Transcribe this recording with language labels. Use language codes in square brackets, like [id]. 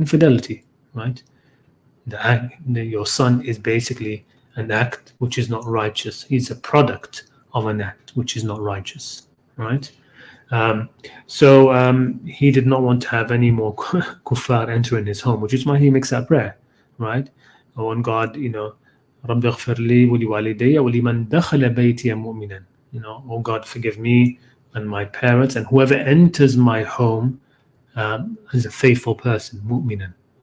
[en] Infidelity, right? Your son is basically an act which is not righteous. He's a product of an act which is not righteous, right? So he did not want to have any more kuffar entering his home, which is why he makes that prayer, right? Oh, and God, [ar] رَبِّ اغْفِرْ لِي وَلِوَالِدَيَّ وَلِمَنْ دَخَلَ بَيْتِيَ مُؤْمِنًا. [en] Oh God, forgive me and my parents and whoever enters my home as a faithful person, mu'minan.